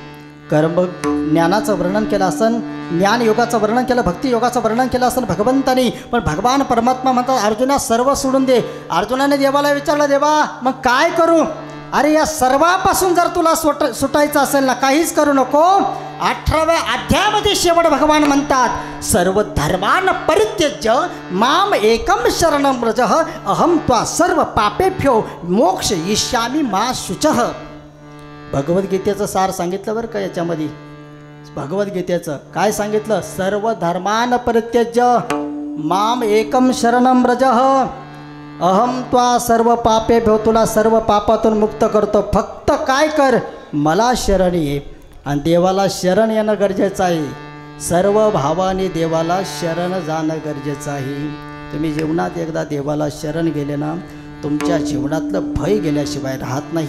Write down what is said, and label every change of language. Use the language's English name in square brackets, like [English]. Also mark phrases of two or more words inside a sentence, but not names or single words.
[Marathi] कर्म ज्ञानाचं वर्णन केलं असन, ज्ञान योगाचं वर्णन केलं, भक्ती योगाचं वर्णन केलं असेल भगवंतानी, पण भगवान परमात्मा म्हणतात अर्जुना सर्व सोडून दे. अर्जुनाने देवाला विचारलं, देवा मग काय करू? अरे या सर्वापासून जर तुला सुटायचं असेल ना, काहीच करू नको. 18व्या अध्यायामध्ये शेवट भगवान म्हणतात, [Sanskrit] सर्व धर्मान परित्यज्य माम एकम शरणं व्रज अहम त्वा सर्व पापेभ्यो मोक्ष इष्यामि मा शुचः. [Marathi] भगवद्गीतेचं सार सांगितलं बरं का. याच्यामध्ये भगवद्गीतेचं काय सांगितलं? [Sanskrit] सर्व धर्मान परित्यज्य माम एकम शरणं व्रज अहम त्वा सर्व पापेभ्यो, [Marathi] तुला सर्व पापातून मुक्त करतो. फक्त काय कर? मला शरण ये. आणि देवाला शरण येणं गरजेचं आहे. सर्व भावाने देवाला शरण जाणं गरजेचं आहे. तुम्ही जीवनात एकदा देवाला शरण गेले ना, तुमच्या जीवनातलं भय गेल्याशिवाय राहत नाही.